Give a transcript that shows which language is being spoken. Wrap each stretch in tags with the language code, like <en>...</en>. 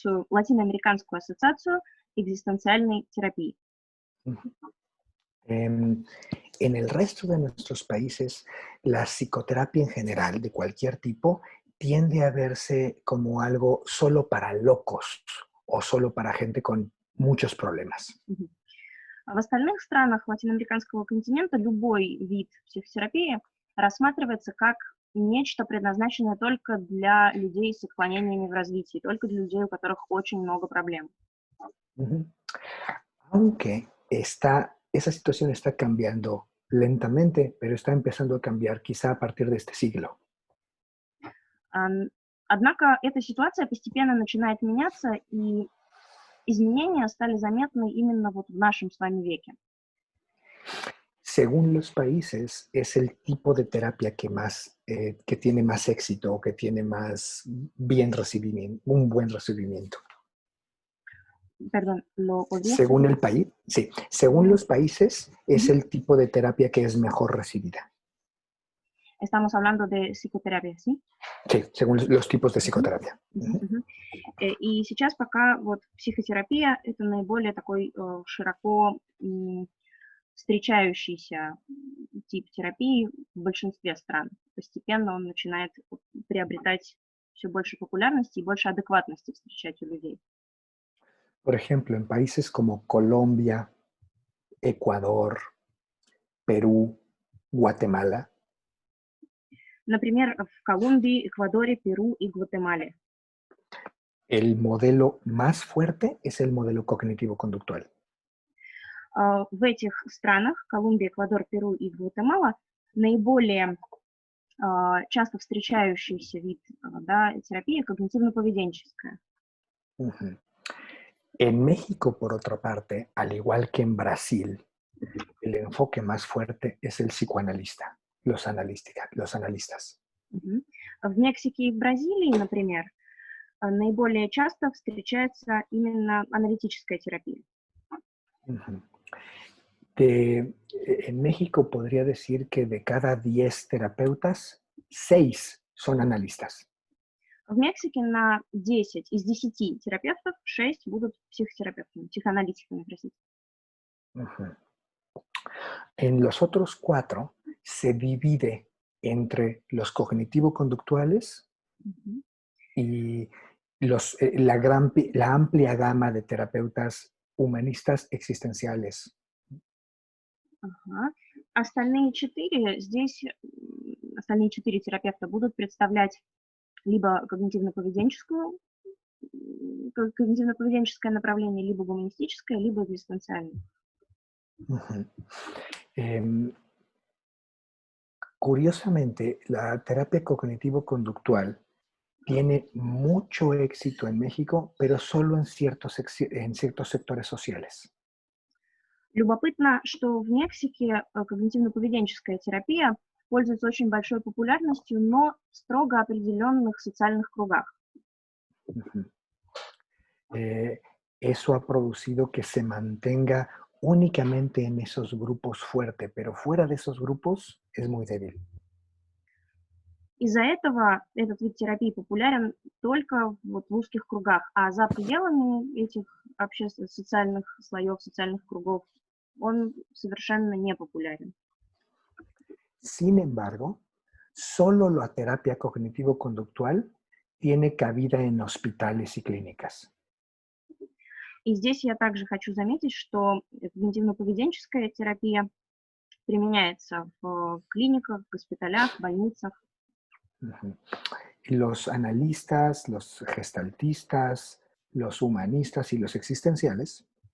<ru>Латиноамериканскую ассоциацию экзистенциальной терапии.</ru> <es>En el resto de nuestros países, la psicoterapia en general, de cualquier tipo, tiende a verse como algo solo para locos o solo para gente con muchos problemas.</es> <ru>А в остальных странах латиноамериканского континента любой вид психотерапии рассматривается как нечто, предназначенное только для людей с отклонениями в развитии, только для людей, у которых очень много проблем. Ujú.</ru> <es>Aunque esa situación está cambiando lentamente, pero está empezando a cambiar quizá a partir de este siglo.</es> <ru>Однако эта ситуация постепенно начинает меняться, и изменения стали заметны именно вот в нашем с вами веке.</ru> <es>Según los países, es el tipo de terapia que tiene más éxito o que tiene más bien recibimiento, un buen recibimiento. Perdón, ¿lo podría Según repetir? el país, sí, según los países, es el tipo de terapia que es mejor recibida. Estamos hablando de psicoтерапия, ¿sí? Sí, según los tipos de psicoterapia. Мгм.</es> <ru>И сейчас пока вот психотерапия — это наиболее такой широко встречающийся тип терапии в большинстве стран. Постепенно он начинает приобретать все больше популярности и больше адекватности встречать у людей.</ru> <es>Por ejemplo, en países como Colombia, Ecuador, Perú, Guatemala,</es> <ru>Например, в Колумбии, Эквадоре, Перу и Гватемале.</ru> <es>el modelo más fuerte es el modelo cognitivo-conductual.</es> <ru>В этих странах, Колумбия, Эквадор, Перу и Гватемала, наиболее часто встречающийся вид терапии когнитивно-поведенческая. Ujú.</ru> <es>En México, por otra parte, al igual que en Brasil, el enfoque más fuerte es el psicoanalista, los analistas. Мгм.</es> <ru>В Мексике и в Бразилии, например, наиболее часто встречается именно аналитическая терапия. Ujú.</ru> <es>En México podría decir que de cada 10 terapeutas, 6 son analistas.</es> <ru>В Мексике на 10 из 10 терапевтов 6 будут психотерапевтами, психоаналитиками, простите. Ujú.</ru> <es>En los otros 4 se divide entre los cognitivo-conductuales Мгм. y la amplia gama de terapeutas humanistas existenciales. Ага.</es> <ru>Остальные 4 здесь, остальные 4 терапевта будут представлять либо когнитивно-поведенческое направление, либо гуманистическое, либо экзистенциальное. Ujú.</ru> <es>Curiosamente, la terapia cognitivo-conductual tiene mucho éxito en México, pero solo en ciertos sectores sociales.</es> <ru>Любопытно, что в Мексике когнитивно-поведенческая терапия пользуется очень большой популярностью, но в строго определенных социальных кругах. Ujú.</ru> <es>Eso ha producido que se mantenga únicamente en esos grupos fuerte, pero fuera de esos grupos es muy débil.</es> <ru>Из-за этого этот вид терапии популярен только вот в узких кругах, а за пределами этих общественных, социальных слоев, социальных кругов он совершенно не популярен.</ru> <es>Sin embargo, solo la terapia cognitivo-conductual tiene cabida en hospitales y clínicas.</es> <ru>И здесь я также хочу заметить, что когнитивно-поведенческая терапия применяется в клиниках, госпиталях, больницах. Ujú.</ru> <es>Los analistas, los gestaltistas, los humanistas y los existenciales</es>